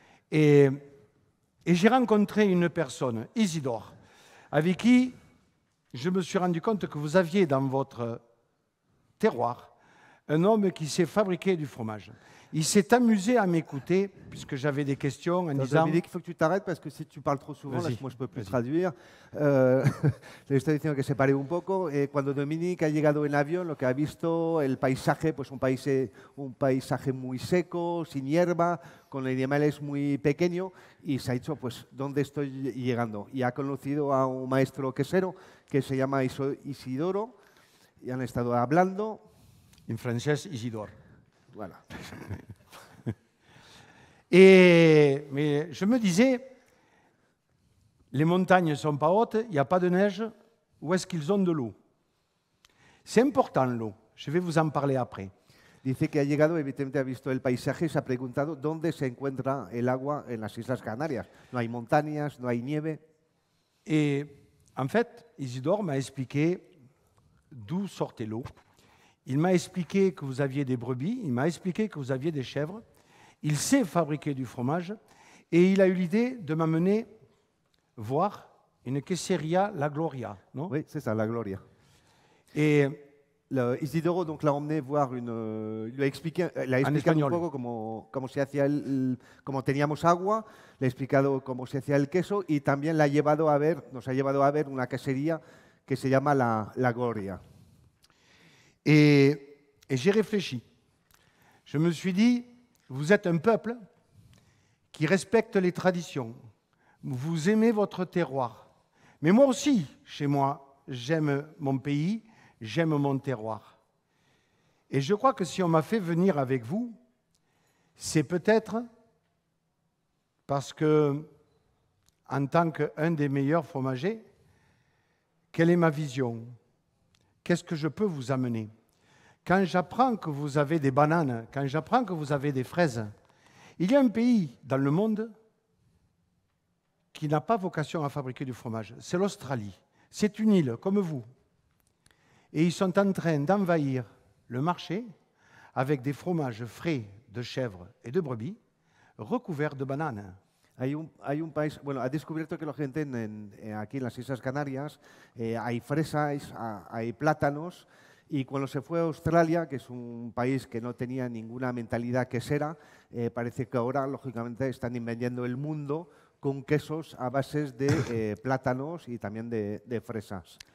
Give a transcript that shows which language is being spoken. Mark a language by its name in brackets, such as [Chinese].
[French] Et j'ai rencontré une personne, Isidore, avec qui je me suis rendu compte que vous aviez dans votre terroir un homme qui sait fabriquer du fromage. Il s'est amusé à m'écouter, puisque j'avais des questions en disant... Dominique, il faut que tu t'arrêtes, parce que si tu parles trop souvent, là, moi je ne peux plus traduire. [Spanish] Le estoy diciendo que se pare un poco. Cuando Dominique ha llegado en avión, lo que ha visto, el paisaje, pues un paisaje muy seco, sin hierba, con animales muy pequeños, y se ha dicho, pues, ¿dónde estoy llegando? Y ha conocido a un maestro quesero que se llama Isidoro, y han estado hablando. En francés, Isidore. [French] Voilà. Mais je me disais, les montagnes ne sont pas hautes, il n'y a pas de neige, où est-ce qu'ils ont de l'eau? C'est important l'eau, je vais vous en parler après. [Spanish] Dice que ha llegado, evidentemente ha visto el paisaje y se ha preguntado dónde se encuentra el agua en las Islas Canarias. No hay montañas, no hay nieve. [French] Et en fait, Isidore m'a expliqué d'où sortait l'eau. Il m'a expliqué que vous aviez des brebis, il m'a expliqué que vous aviez des chèvres. Il sait fabriquer du fromage et il a eu l'idée de m'amener voir une queseria La Gloria, non? Oui, c'est ça, La Gloria. Et [Spanish] Isidoro [French] donc l'a emmené voir il a expliqué [Spanish] un poco cómo se hacía cómo teníamos agua, le ha explicado cómo se hacía el queso y también nos ha llevado a ver una quesería que se llama La Gloria. [French] Et j'ai réfléchi. Je me suis dit, vous êtes un peuple qui respecte les traditions. Vous aimez votre terroir. Mais moi aussi, chez moi, j'aime mon pays, j'aime mon terroir. Et je crois que si on m'a fait venir avec vous, c'est peut-être parce que, en tant qu'un des meilleurs fromagers, quelle est ma vision? Qu'est-ce que je peux vous amener? Quand j'apprends que vous avez des bananes, quand j'apprends que vous avez des fraises, il y a un pays dans le monde qui n'a pas vocation à fabriquer du fromage. C'est l'Australie. C'est une île comme vous. Et ils sont en train d'envahir le marché avec des fromages frais de chèvre et de brebis recouverts de bananes. [Spanish] Hay un país, bueno, ha descubierto que la gente aquí en las Islas Canarias hay fresas, hay plátanos, y cuando se fue a Australia, que es un país que no tenía ninguna mentalidad quesera, parece que ahora, lógicamente, están invadiendo el mundo con quesos a bases de plátanos y también de fresas.